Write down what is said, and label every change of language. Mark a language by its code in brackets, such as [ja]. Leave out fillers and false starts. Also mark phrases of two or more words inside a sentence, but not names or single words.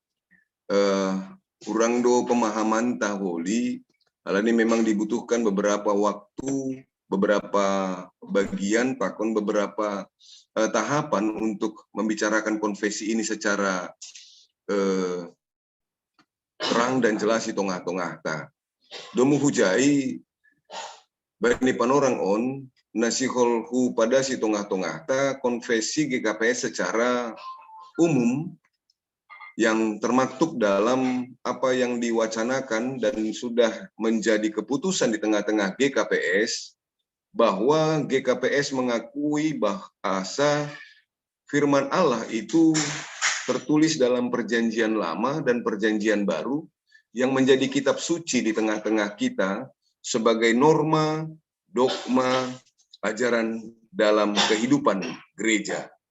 [id] kurang do pemahaman taholi, hal ini memang dibutuhkan beberapa waktu, beberapa bagian, bahkan beberapa tahapan untuk membicarakan konfesi ini secara terang dan jelas di tengah-tengah. [bts] Domu hujai bani panorang on nasihol hu pada si [id] tengah-tengah konfesi GKPS secara umum yang termaktub dalam apa yang diwacanakan dan sudah menjadi keputusan di tengah-tengah GKPS bahwa GKPS mengakui bahasa firman Allah itu tertulis dalam perjanjian lama dan perjanjian baru yang menjadi kitab suci di tengah-tengah kita sebagai norma, dogma, ajaran dalam kehidupan gereja.